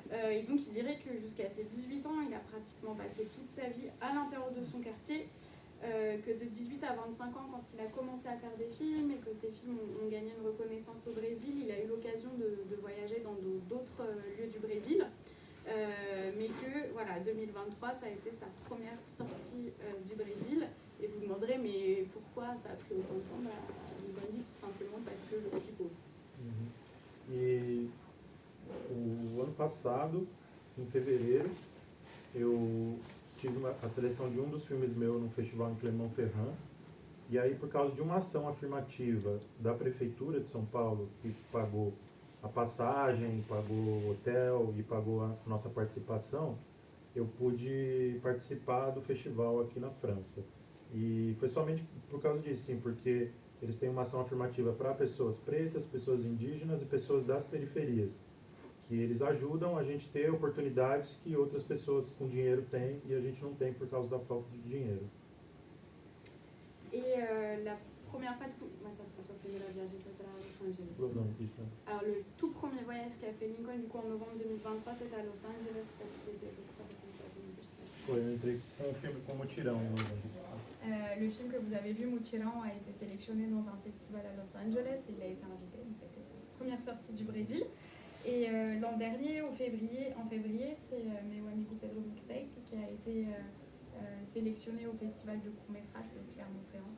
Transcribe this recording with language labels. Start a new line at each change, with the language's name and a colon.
French: Et donc il dirait que jusqu'à ses 18 ans, il a pratiquement passé toute sa vie à l'intérieur de son quartier, que de 18 à 25 ans, quand il a commencé à faire des films et que ses films ont gagné une reconnaissance au Brésil, il a eu l'occasion de voyager dans d'autres lieux du Brésil. Mais que 2023 ça a été sa première sortie du Brésil et vous demanderez mais pourquoi ça a pris autant de temps, il va dire tout simplement parce que je suis pauvre.
Portuguese: E o ano passado, em fevereiro, eu tive a seleção de dos filmes meus no festival em Clermont-Ferrand. E aí, por causa de uma ação afirmativa da Prefeitura de São Paulo, que pagou a passagem, pagou o hotel e pagou a nossa participação, eu pude participar do festival aqui na França. E foi somente por causa disso, sim, porque eles têm uma ação afirmativa para pessoas pretas, pessoas indígenas e pessoas das periferias, que eles ajudam a gente ter oportunidades que outras pessoas com dinheiro têm e a gente não tem por causa da falta de dinheiro.
French: Et la première fois, du coup, moi, ça passe au premier voyage, j'étais à Los Angeles.
Portuguese: Não, isso.
French: Alors, le tout premier voyage qu'a fait Lincoln, du coup, en novembre 2023, c'était à Los Angeles, parce qu'il était aux États-Unis.
Portuguese: Foi, eu entrei com um filme com mutirão.
French: Le film que vous avez vu, Mutirão, a été sélectionné dans un festival à Los Angeles et il a été invité, donc c'était sa première sortie du Brésil. Et l'an dernier, en février, c'est Meu Amigo Pedro Mixtape qui a été sélectionné au festival de court-métrage de Clermont-Ferrand.